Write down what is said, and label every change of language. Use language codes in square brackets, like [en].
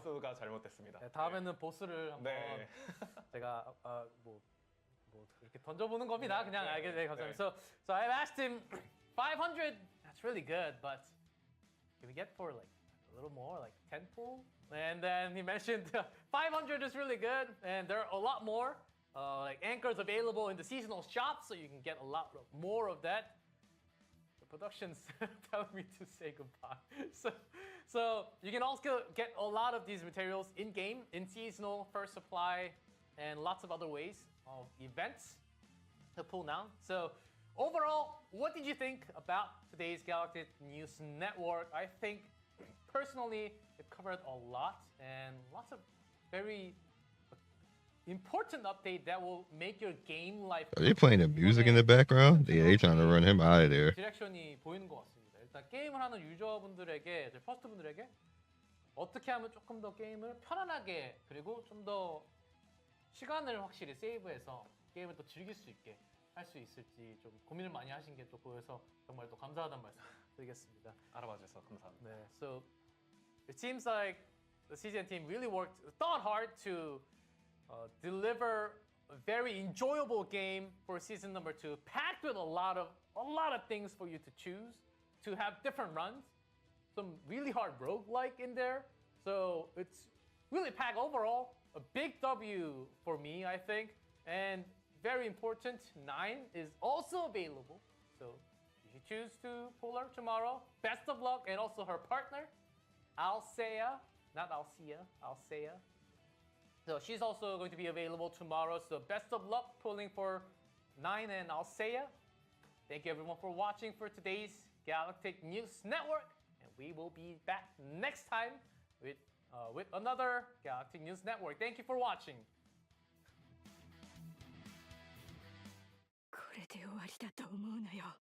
[ko] 전지수가 잘못됐습니다. 네, 다음에는 보스를 한번 네. 제가 뭐 이렇게 던져보는 겁니다. 그냥 알게 돼 감사합니다. 네. [en] So I've asked him 500. That's really good, but can we get for like a little more, like 10 pull? And then he mentioned 500 is really good, and there are a lot more like anchors available in the seasonal shop, so you can get a lot more of that. The production's telling me to say goodbye. So you can also get a lot of these materials in game, in seasonal, first supply, and lots of other ways of events to pull now. So overall, what did you think about today's Galactic News Network? I think personally it covered a lot and lots of very important update that will make your game life. Are they playing the music in the background? Yeah, they trying to run him out of there. [ko] 디렉션이 보이는 것 같습니다. 일단 게임을 하는 유저분들에게, 퍼스트분들에게 어떻게 하면 조금 더 게임을 편안하게 그리고 좀 더 시간을 확실히 세이브해서 게임을 또 즐길 수 있게 할 수 있을지 좀 고민을 많이 하신 게 또 보여서 정말 또 감사하다는 말씀 드리겠습니다. 알아봐 주셔서 감사합니다. [en] 네, so it seems like the CZN team really thought hard to deliver a very enjoyable game for season number 2, packed with a lot of things for you to choose, to have different runs, some really hard roguelike in there. So it's really packed overall. A big W for me, I think, and very important, 9 is also available. So if you choose to pull her tomorrow, best of luck, and also her partner, Alcea, not Alcea, Alcea. So she's also going to be available tomorrow. So best of luck pulling for 9 and Alcea. Thank you everyone for watching for today's Galactic News Network, and we will be back next time with another Galactic News Network. Thank you for watching. [ja] これで終わりだと思うなよ。